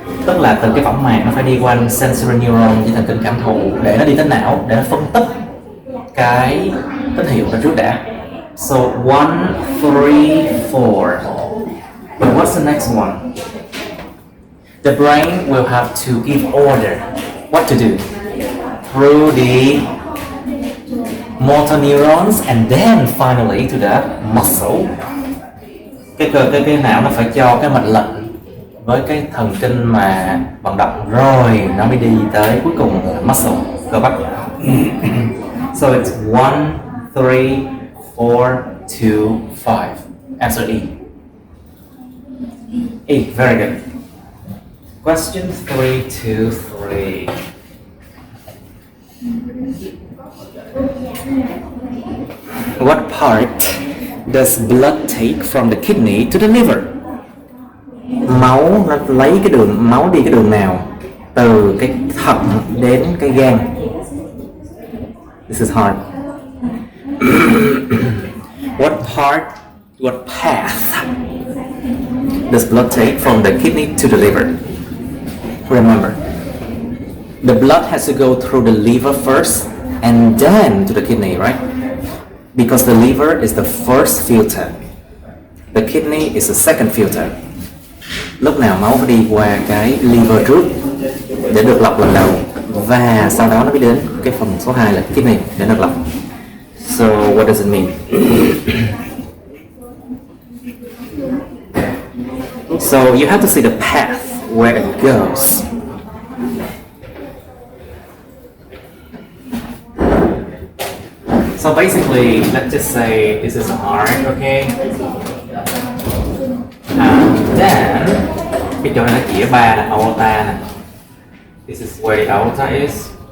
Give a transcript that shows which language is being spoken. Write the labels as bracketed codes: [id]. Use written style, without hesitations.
[vi] Tức là từ cái võng mạc nó phải đi qua sensory neuron với thần kinh cảm thụ để nó đi tới não để nó phân tích cái tín hiệu đó trước đã. [en] So 1, 3, 4. But what's the next one? The brain will have to give order. what to do through the motor neurons and then finally to the muscle. [vi] Cái não nó phải cho cái mệnh lệnh với cái thần kinh mà vận động rồi nó mới đi tới cuối cùng là muscle, cơ bắp. [en] So it's 1, 3, 4, 2, 5. Answer E. E, very good. Question 323. What part does blood take from the kidney to the liver? [vi] Máu nó lấy cái đường máu đi cái đường nào từ cái thận đến cái gan? [en] This is hard. What path does blood take from the kidney to the liver? Remember, the blood has to go through the liver first and then to the kidney, right? Because the liver is the first filter. The kidney is the second filter. [vi] Lúc nào máu phải đi qua cái liver trước để được lọc lần đầu và sau đó nó mới đến cái phần số 2 là kidney để được lọc. [en] So what does it mean? So you have to see the path where it goes. So basically, let's just say this is a heart, okay? And then [vi] cái chỗ này nó chỉ 3 nè, aorta nè. [en] This is where the aorta is.